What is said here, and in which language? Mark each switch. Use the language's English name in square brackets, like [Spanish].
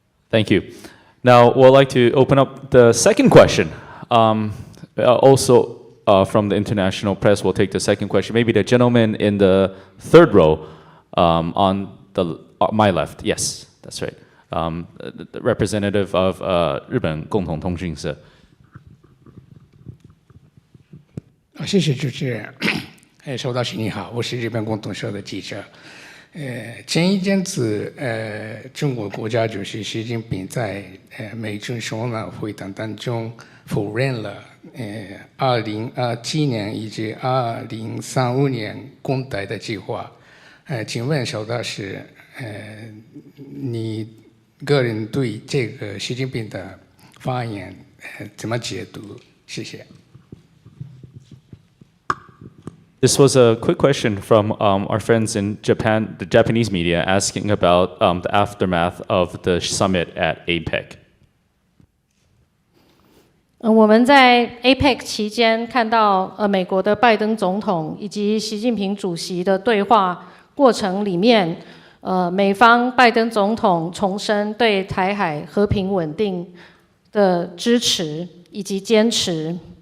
[English] Thank you. Now, we'd like to open up the second question. Also, from the international press, we'll take the second question. Maybe the gentleman in the third row on my left. Yes, that's right. The representative of 日本共同通讯社。 [Chinese] 谢谢主持人。收到信你好，我是日本共同社的记者。前一阵子，中国国家主席习近平在美中首脑会谈当中否认了2027年以及2035年共台的计划。请问邵大使，你个人对这个习近平的发言怎么解读？谢谢。 [English] This was a quick question from our friends in Japan, the Japanese media, asking about the aftermath of the summit at APEC. [Chinese] 我们在 APEC 期间看到美国的拜登总统以及习近平主席的对话过程里面，美方拜登总统重申对台海和平稳定的支持以及坚持。